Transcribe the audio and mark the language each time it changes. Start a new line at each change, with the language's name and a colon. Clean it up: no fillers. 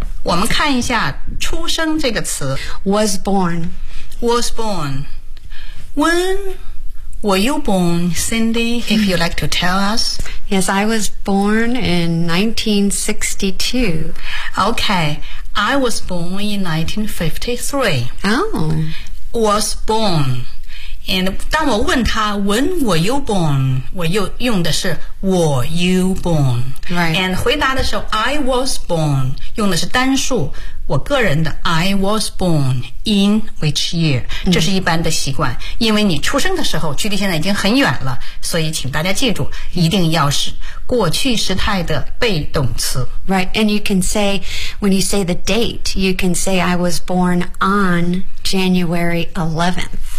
Chinese: 我们看一下出生这个词
English: Was born. Was born. WhenWere you born, Cindy, if you'd like to tell us? Yes, I was born in 1962. Okay, I was born in 1953. Oh. Was born. And
Chinese: 当我问他
English: when were you born,
Chinese: 我又用的是
English: were you born. Right.
Chinese: And 回答的时候
English: I was born,
Chinese: 用的是单数我个人的
English: I was born in which year
Chinese: 这是一般的习惯、mm-hmm. 因为你出生的时候距离现在已经很远了，所以请大家记住一定要是过去时态的被动词
English: Right, and you can say when you say the date you can say I was born on January 11th